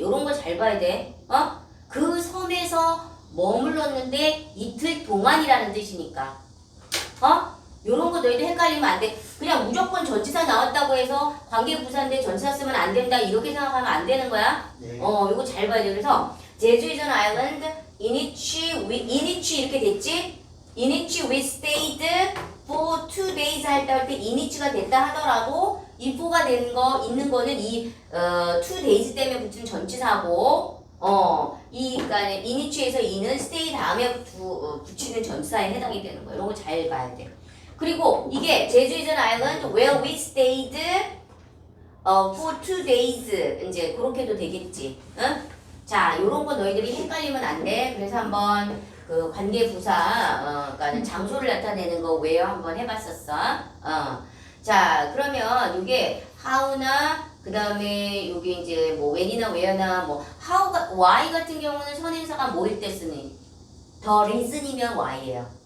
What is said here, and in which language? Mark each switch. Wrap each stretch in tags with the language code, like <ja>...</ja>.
<ko>요런 거 잘 봐야 돼. 그 섬에서 머물렀는데 이틀 동안이라는 뜻이니까. 요런 거 너희들 헷갈리면 안 돼. 그냥 무조건 전치사 나왔다고 해서 관계부사인데 전치사 쓰면 안 된다 이렇게 생각하면 안 되는 거야. 네. 요거 잘 봐야 돼. 그래서</ko> <en>제주 is an island in which</en> <ko>이렇게 됐지?</ko> <en>in which we stayed for 2 days</en> <ko>할 때 in which가 됐다 하더라도 이 for가 되는 거 있는 거는 이 2 days 때문에 붙은 전치사고 그러니까 in which에서 in은 stay 다음에 붙이는 전치사에 해당이 되는 거야. 이런 거 잘 봐야 돼. 그리고 이게</ko> <en>제주 is an island where we stayed for 2 days</en> <ko>이제 그렇게도 되겠지. 응? 자, 요런 거 너희들이 헷갈리면 안 돼. 그래서 한번 그 관계부사 그러니까 장소를 나타내는 거 where 한번 해봤었어. 자, 그러면 이게 how나 그 다음에 여기 이제 뭐 when이나 where나 뭐 how가 why 같은 경우는 선행사가 뭐일 때 쓰는 the reason이면 why예요.</ko>